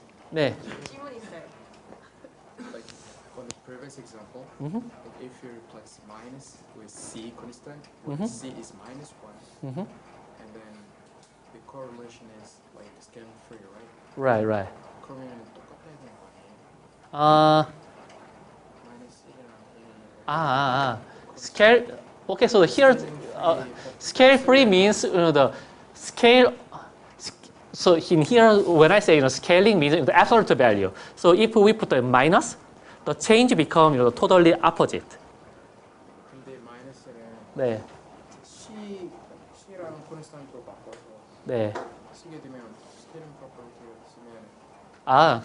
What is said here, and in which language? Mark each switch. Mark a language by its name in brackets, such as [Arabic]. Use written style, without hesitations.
[Korean] 네. 질문 있어요. [English] Like on the previous example, like if you replace minus with c constant, where c is minus 1, and then the correlation is like scaling free, right? Right. [Korean] 그러면 똑같아야 되는 거 아니에요? minus c랑 [English] Scale. Okay, so here scale free means the scale. So in here, when I say scaling means the absolute value. So if we put a minus, the change becomes totally opposite. [Korean] 근데 마이너스는 네, c랑 콘스탄트로 바꿔서 네. 쓰게 되면 스케일링 프로퍼티를 쓰면